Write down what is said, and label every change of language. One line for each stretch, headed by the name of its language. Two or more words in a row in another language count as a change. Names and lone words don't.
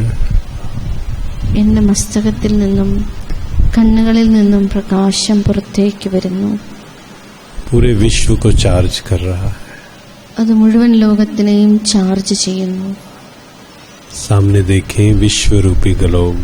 Malayalam: എൻ്റെ മസ്തകത്തിൽ നിന്നും കണ്ണുകളിൽ നിന്നും പ്രകാശം പുറത്തേക്ക് വരുന്നു.
Hindi: पूरे विश्व को चार्ज कर रहा है.
Malayalam: അത് മുഴുവൻ ലോകത്തിനെയും ചാർജ് ചെയ്യുന്നു.
Hindi: सामने देखें विश्व रूपी ग्लोब.